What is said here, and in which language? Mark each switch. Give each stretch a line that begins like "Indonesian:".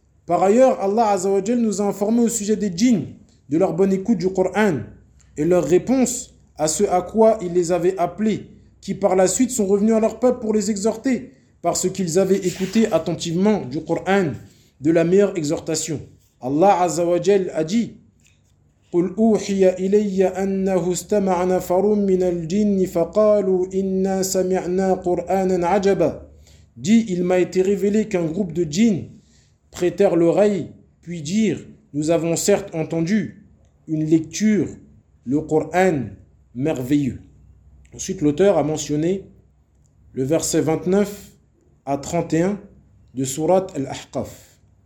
French: Par ailleurs, Allah Azza wa Jal nous a informé au sujet des djinns, de leur bonne écoute du Coran et leur réponse à ce à quoi il les avait appelés, qui par la suite sont revenus à leur peuple pour les exhorter parce qu'ils avaient écouté attentivement du Coran de la meilleure exhortation. Allah Azza wa Jal a dit:
Arabic: قُلْ أُوحِيَ إِلَيَّ أَنَّهُ اسْتَمَعَ نَفَرٌ مِّنَ الْجِنِّ فَقَالُوا إِنَّا سَمِعْنَا قُرْآنًا عَجَبًا.
French: Dit: il m'a été révélé qu'un groupe de djinns prêtèrent l'oreille, puis dire: nous avons certes entendu une lecture, le Coran, merveilleux. Ensuite, l'auteur a mentionné le verset 29 à 31 de Sourate Al-Ahqaf.